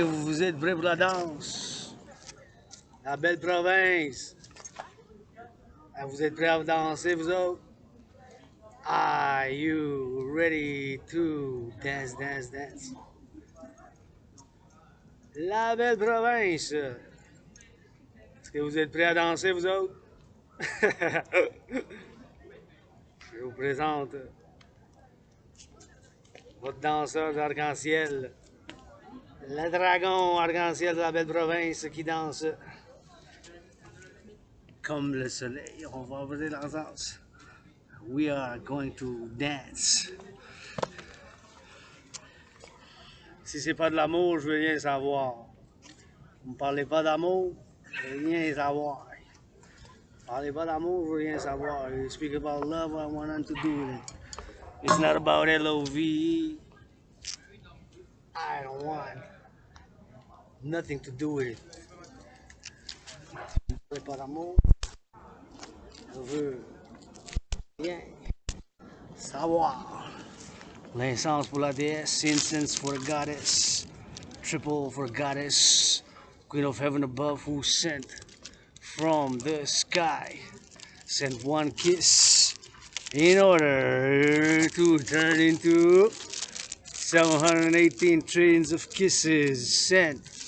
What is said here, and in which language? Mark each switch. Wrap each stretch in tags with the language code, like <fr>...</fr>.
<fr>Vous êtes prêts pour la danse? La belle province. Vous êtes prêts à danser, vous autres?</fr> <en>Are you ready to dance, dance, dance?</en> <fr>La belle province. Est-ce que vous êtes prêts à danser, vous autres? Je vous présente votre danseur d'arc-en-ciel, le dragon arc-en-ciel de la belle province qui danse comme le soleil. On va ouvrir la danse.</fr> <en>We are going to dance.</en> <fr>Si c'est pas de l'amour, je veux rien savoir. Vous me parlez pas d'amour, je veux rien savoir. Parlez pas d'amour, je veux rien savoir.</fr> <en>You speak about love, I want nothing to do with it. It's not about LOVE. I don't want nothing to do with it.</en> <fr>Parlez pas d'amour, je veux rien savoir. L'essence pour la déesse,</fr> <en>incense for the goddess, triple for goddess, queen of heaven above who sent from the sky, sent one kiss in order to turn into 718 trillions of kisses sent.</en>